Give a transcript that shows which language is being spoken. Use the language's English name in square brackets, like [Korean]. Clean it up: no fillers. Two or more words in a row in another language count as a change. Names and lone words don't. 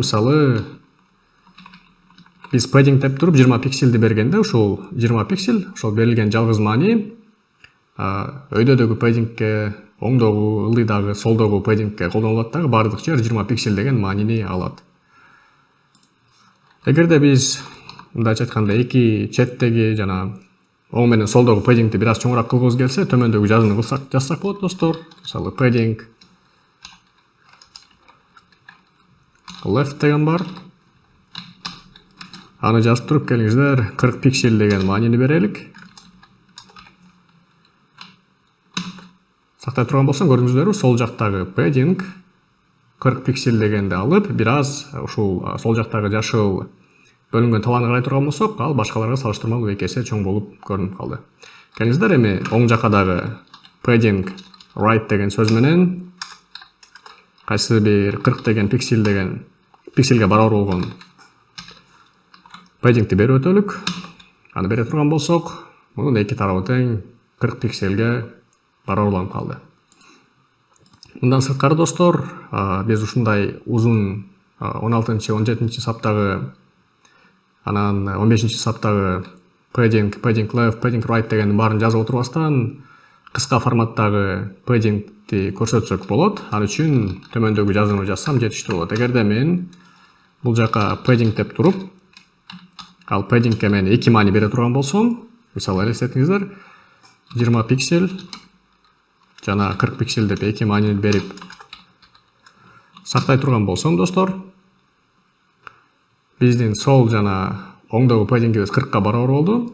[Kyrgyz] Мисалы, биз padding деп туруп 20 пикселди бергенде, ушул 20 пиксель, ошол берилген жалгыз маани өйдөдөгү paddingке, оңдогу, ылдыйдагы, солдогу paddingке колдонулат дагы, бардык жер 20 пиксель деген маанини алат. Эгерде биз, мындайча айтканда, эки четтеги жана оң менен солдогу paddingти бир аз чоңураак кылгыбыз келсе, төмөндөгү жазууну жазсак болот достор. Мисалы, [English] padding left [Kyrgyz] деген бар. Аны жазып туруп, келиңиздер, 40 пиксель деген маанини берелик. Сактай турган болсом, көрүңүздөрбү, сол жактагы padding 40 пиксель дегенди алып, бир аз ушул сол жактагы жашыл бөлүнгөн табаны карай турган болсок, ал башкаларга салыштырмалуу 2 эсе чоң болуп көрүнүп калды. Келиңиздер, эми оң жакка дагы [English] padding right [Kyrgyz] деген сөз менен кайсы бир 40 деген пикселге барабар болгон paddingти берип өтөлүк. Аны бере турган болсок, мунун эки тарабы тең 40 пикселге барабарланып калды. Мындан сырткары достор, биз ушундай узун 16-17 саптагы, анан 15 саптагы [English] padding left, padding right [Kyrgyz] деген баарын жазып отурбастан кыска форматтагы paddingти көрсөтсөк болот. Ал үчүн төмөндөгү жазууну жазсам жетиштүү болот. Эгерде мен бул жака padding деп туруп, ал paddingке мен 2 маани бере турган болсом, мисалы элестетиңиздер, 20 пиксель жана 40 пиксель деп 2 маанини берип сактай турган болсом достор, биздин сол жана оңдогу paddingибиз 40-ка барабар болду.